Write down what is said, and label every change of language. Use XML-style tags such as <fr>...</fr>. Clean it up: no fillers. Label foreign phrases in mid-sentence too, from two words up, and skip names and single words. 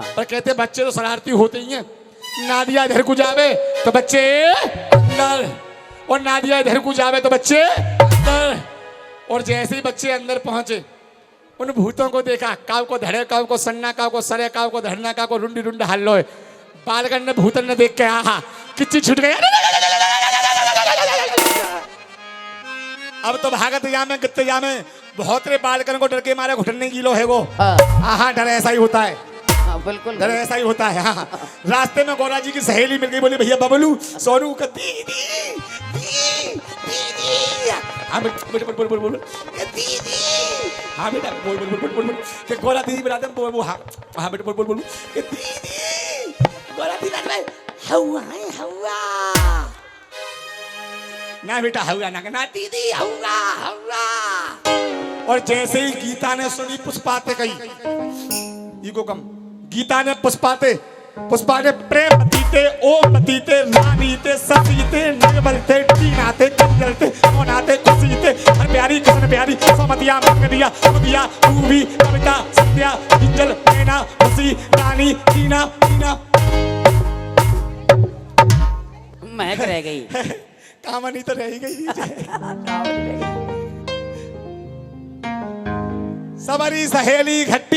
<hi>पर कहते बच्चे तो शरारती होते ही हैं। नादिया इधर को जावे तो बच्चे अंदर, और नादिया इधर को जावे तो बच्चे अंदर। और जैसे ही बच्चे अंदर पहुंचे, उन भूतों को देखा। काव को धड़े, काव को सन्ना, काव को सरे, काव को धरना, काव को रुंडी रुंड हल्लो। बालगण ने भूतन ने देख के आहा किच्ची छूट गया। अब तो भागत जामे कितने जामे, बहुत रे बालगण को डर के मारे घुटने गिलो है वो। हाँ, डर ऐसा ही होता है। हाँ, बिल्कुल डर ऐसा ही होता है। हाँ, रास्ते में गौरा जी की सहेली मिल गई, बोली भैया बबलू सोनू का दीदी दीदी। हाँ बेटा बोल बोल बोल दीदी। हाँ बेटा बोल बोल बोल बोल बोल कि गौरा दीदी बुलाते हैं। बोल हाँ हाँ बेटा बोल बोल बोल कि दीदी गौरा दीदी हवा है हवा ना बेटा, हवा ना दीदी हवा हवा। और जैसे ही गीता ने सुनी पुष्पाते कही को कम, गीता ने पुष्पाते प्रेम पतीते ओम पतीते रानीते सतीते नगबलते टीनाते कंजलते मोनाते खुशीते हर प्यारी कृष्ण प्यारी समतिया मंगदिया मुदिया रूबी कविता सत्या इंजल नैना खुशी रानी टीना टीना। महक रह गई। कामनी तो रह गई। सबरी सहेली घट्टी</hi>